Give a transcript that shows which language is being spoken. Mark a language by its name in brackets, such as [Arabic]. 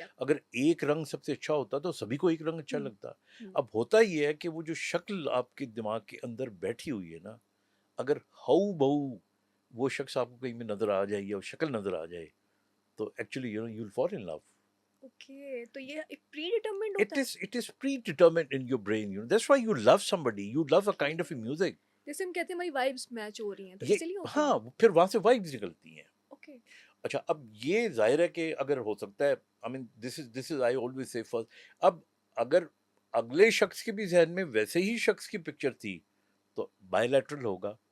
[Urdu] اگر ایک رنگ سب سے اچھا ہوتا تو سبھی کو ایک رنگ اچھا لگتا. اب ہوتا یہ ہے کہ وہ جو شکل آپ کے دماغ کے اندر بیٹھی ہوئی ہے نا، اگر ہو بہو وہ شخص آپ کو کہیں میں نظر آ جائے یا شکل نظر آ جائے تو [English] Actually you will fall in love. [Urdu] Okay. تو یہ ایک پری ڈیٹرمنڈ ہوتا ہے. [English] It is predetermined in your brain. That's why you love somebody. You love a kind of a music. [Urdu] جیسے ہم کہتے ہیں ہماری وائبس میچ ہو رہی ہیں تو یہ اسی لیے ہوتا ہے. ہاں، پھر وہاں سے وائبز نکلتی ہیں. اوکے. اچھا، اب یہ ظاہر ہے کہ اگر ہو سکتا ہے، [English] I mean this is I always say first. [Urdu] اب اگر اگلے شخص کے بھی ذہن میں ویسے ہی شخص کی پکچر تھی تو بائی لیٹرل ہوگا.